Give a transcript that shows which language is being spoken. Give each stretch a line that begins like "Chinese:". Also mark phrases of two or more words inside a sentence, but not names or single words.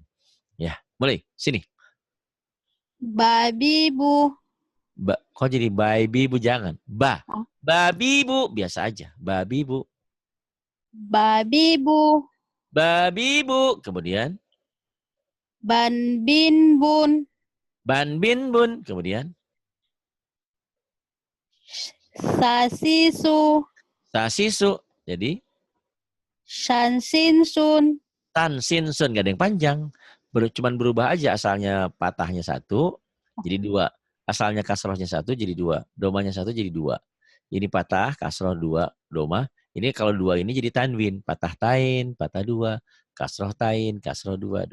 Indonesian: Ya, mulai. Sini. Babi bu. Kok jadi baby bu? Jangan. Oh. Babi bu. Biasa aja. Babi bu. Babi bu. Babi bu. Kemudian. Ban bin bun. Ban bin bun. Kemudian. Sasisu. Sasisu. Jadi. Shansin sun. Tan sin sun. Gak ada yang panjang. Cuman berubah aja asalnya patahnya 1. Jadi 2. Asalnya kasrohnya 1 jadi 2. Domanya 1 jadi 2. Ini patah, kasroh 2, doma. Ini kalau 2 ini jadi tanwin. Patah tain, patah 2. Kasroh tain, kasroh 2.